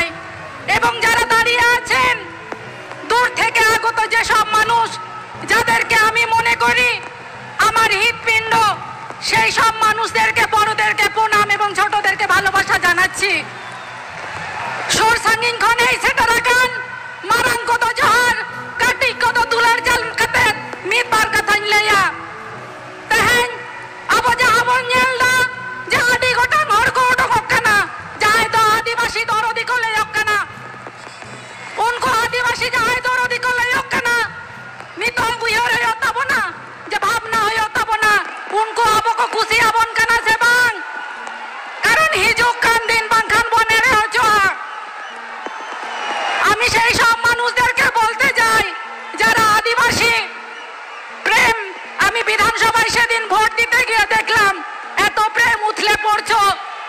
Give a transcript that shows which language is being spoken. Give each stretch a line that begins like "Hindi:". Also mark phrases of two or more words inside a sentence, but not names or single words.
Bangla: এবং যারা দাঁড়িয়ে আছেন দূর থেকে আগত যেসব মানুষ যাদেরকে আমি মনে করি আমার হৃৎপিণ্ড, সেই সব মানুষদেরকে, বড়দেরকে প্রণাম এবং ছোটদেরকে ভালোবাসা জানাচ্ছি।
Santali: সুর সাঙ্গিং খনেই সেটা রাখান মারাং কত জোহার কাটি কত দুলার জাল কাতে মিতবার কাথাñ লইয়া তেহেñ abo jaha bon ñelda je adi gotan hor ko odokok kana jahay do adivasi dorodi ko leyok kana unko adivasi jahay dorodi ko leyok kana nitong buyore yo tabona je bhabna hoyo tabona unko abo ko kusi abon kana se bang karon hijuk kan din bangkhan bonere hojoa।
Bangla: আমি সেই সব মানুষদেরকে বলতে চাই যারা আদিবাসী প্রেম, আমি বিধানসভায় সেদিন ভোট দিতে গিয়ে দেখলাম এত প্রেম উথলে পড়ছো